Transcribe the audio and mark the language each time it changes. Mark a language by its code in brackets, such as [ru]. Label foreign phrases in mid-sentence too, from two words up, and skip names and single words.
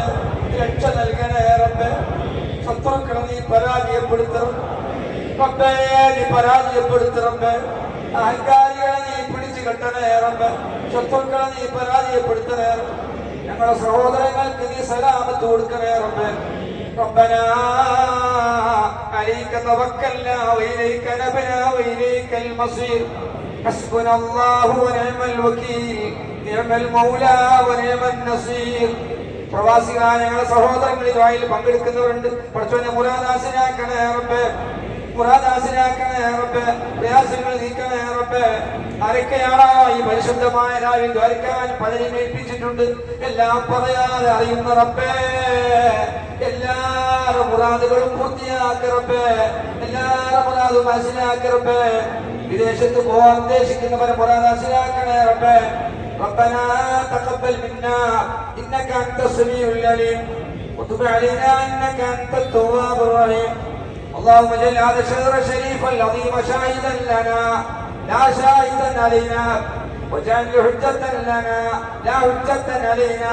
[ml] രക്ഷ നൽകണേ റബ്ബേ. ശത്രുക്കളെ നീ പരാജയപ്പെടുത്തണം റബ്ബേ. നീ പരാജയപ്പെടുത്തണം റബ്ബേ. അഹങ്കാരികളെ നീ പിടിച്ചു കെട്ടണേ റബ്ബേ. ശത്രുക്കളെ നീ പരാജയപ്പെടുത്തണേ. ഞങ്ങളുടെ സഹോദരങ്ങൾക്ക് നീ സലാമത്ത് കൊടുക്കണേ റബ്ബേ. [ar] ربنا عليك توكلنا وإليك نبنا وإليك المصير حسبنا الله ونعم الوكيل نعم المولى ونعم النصير. [ml] പ്രവാസികളായ ഞങ്ങളുടെ സഹോദരങ്ങൾ ഇതുവായിൽ പങ്കെടുക്കുന്നവരുണ്ട്. പഠിച്ചവനെ മുറാദാസിനാക്കണേ റബ്ബേ. മുറാദാസിനാക്കണേ റബ്ബേ. പ്രയാസങ്ങൾ നീക്കണേ റബ്ബേ. ആരൊക്കെയാണോ ഈ പരിശുദ്ധമായ രാവിൽ ദ്വാരക്കാൻ പലരെയും ഏൽപ്പിച്ചിട്ടുണ്ട്, എല്ലാം പറയാതെ അറിയുന്ന റബ്ബേ. എല്ലാവരുടെ മുറാദുകളും പൂർത്തിയാക്കി റബ്ബേ. എല്ലാവരുടെ മുറാദും മനസ്സിലാക്കി റബ്ബേ. വിദേശത്ത് പോകാൻ ഉദ്ദേശിക്കുന്നവരെ മുറാദാസിനാക്കണേ റബ്ബേ. [ar] ربنا تقبل منا إنك أنت السميع العليم وتب علينا إنك أنت التواب الرحيم. اللهم اجعل هذا الشهر الشريف العظيم شاهدا لنا لا شاهدا علينا واجعله حجة لنا لا حجة علينا.